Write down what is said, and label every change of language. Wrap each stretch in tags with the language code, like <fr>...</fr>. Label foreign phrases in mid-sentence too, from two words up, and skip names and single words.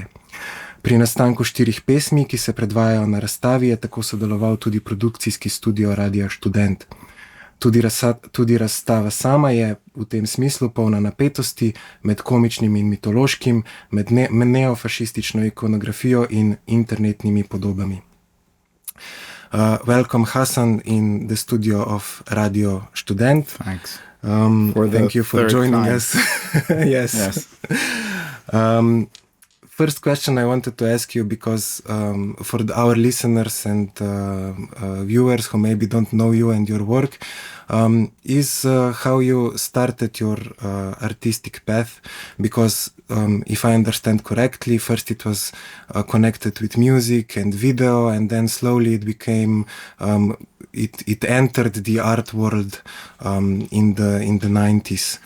<sl>Pri nastanku 4 pesmi, ki se predvajajo na razstavi, je tako sodeloval tudi produkcijski studio Radia Študent. Tudi razstava sama je v tem smislu polna napetosti med komičnim in mitološkim, med neofašistično ikonografijo in internetnimi podobami.</sl> <en>Welcome, Hassan, in the studio of Radio Študent. Thanks. Thank you for joining us. Yes. First question I wanted to ask you, because for our listeners and viewers who maybe don't know you and your work, is how you started your artistic path, because if I understand correctly, first it was connected with music and video, and then slowly it became, it entered the art world in the 90s.</en>